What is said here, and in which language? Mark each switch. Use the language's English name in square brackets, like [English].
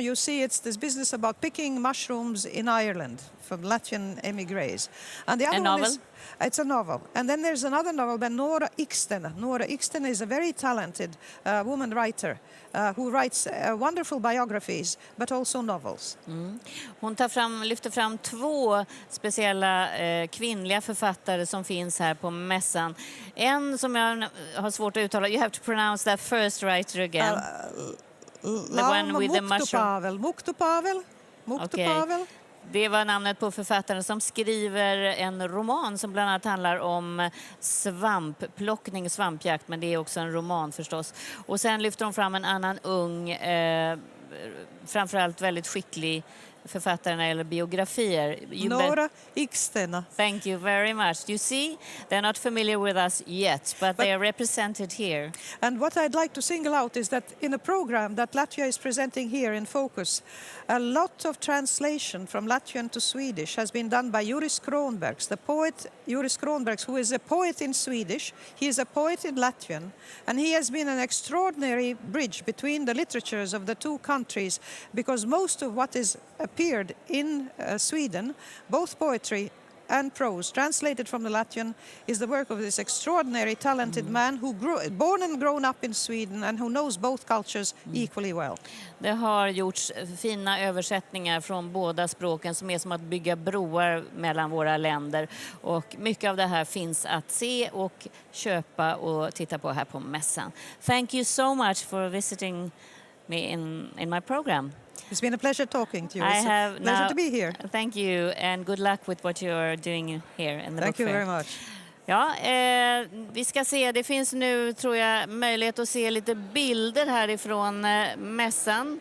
[English] You see, it's this business about picking mushrooms in Ireland from Latvian emigres. And the other novel? It's a novel. And then there's another novel by Nora Iksten. Nora Iksten is a very talented woman writer writer who writes wonderful biographies, but also novels. [Swedish] Hon lyfter fram 2 speciella kvinnliga författare som finns här på mässan. En som jag har svårt att uttala. [English] You have to pronounce that first writer again. The one with the mushroom. Muktu-Pavel. Okay. [Swedish] Det var namnet på författaren som skriver en roman som bland annat handlar om svampplockning, svampjakt, men det är också en roman förstås. Och sen lyfter hon fram en annan ung, framförallt väldigt skicklig författare när det gäller biografier. Nora Ikstena. [English] Thank you very much. You see, they're not familiar with us yet, but they are represented here. And what I'd like to single out is that in a program that Latvia is presenting here in Focus, a lot of translation from Latvian to Swedish has been done by Juris Kronbergs, the poet Juris Kronbergs, who is a poet in Swedish. He is a poet in Latvian, and he has been an extraordinary bridge between the literatures of the 2 countries, because most of what is appeared in Sweden, both poetry and prose, translated from the Latvian, is the work of this extraordinary talented man who born and grown up in Sweden and who knows both cultures equally well. [Swedish] Det har gjorts fina översättningar från båda språken som är som att bygga broar mellan våra länder. Och mycket av det här finns att se och köpa och titta på här på mässan. [English] Thank you so much for visiting me in my program. It's been a pleasure talking to you. It's a pleasure to be here. Thank you and good luck with what you're doing here in the Thank book you fair. very much. [Swedish] Ja, vi ska se, det finns nu tror jag möjlighet att se lite bilder härifrån mässan.